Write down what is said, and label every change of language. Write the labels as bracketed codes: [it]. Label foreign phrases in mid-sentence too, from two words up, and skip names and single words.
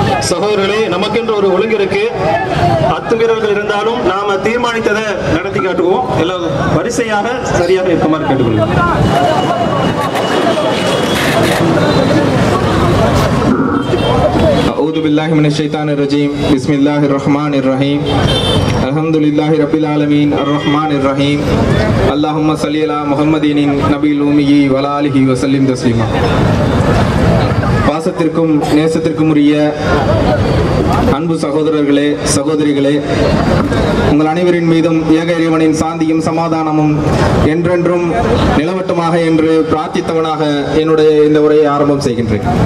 [ta] சகோதரர்களே, நமக்கென்று ஒரு ஒழுங்கு இருக்கு. அத்துமீறல்கள் இருந்தாலும் நாம தீர்மானித்ததை நடத்தி காட்டுவோம். எல்லாம் வரிசையாக சரியாக இருக்குமாறு கேட்டுக்கொள்கிறோம். [ar] أعوذ بالله من الشيطان الرجيم بسم الله الرحمن الرحيم الحمد لله رب العالمين الرحمن الرحيم اللهم صل على محمد النبي الأمي وعلى آله وسلم تسليما. [ta] பாசத்திற்கும் நேசத்திற்கும் உரிய அன்பு சகோதரர்களே, சகோதரிகளே, உங்கள் அனைவரின் மீதும் ஏக இறைவனின் சாந்தியும் சமாதானமும் என்றென்றும் நிலவட்டுமாக என்று பிரார்த்தித்தவனாக என்னுடைய இந்த உரையை ஆரம்பம் செய்கின்றேன்.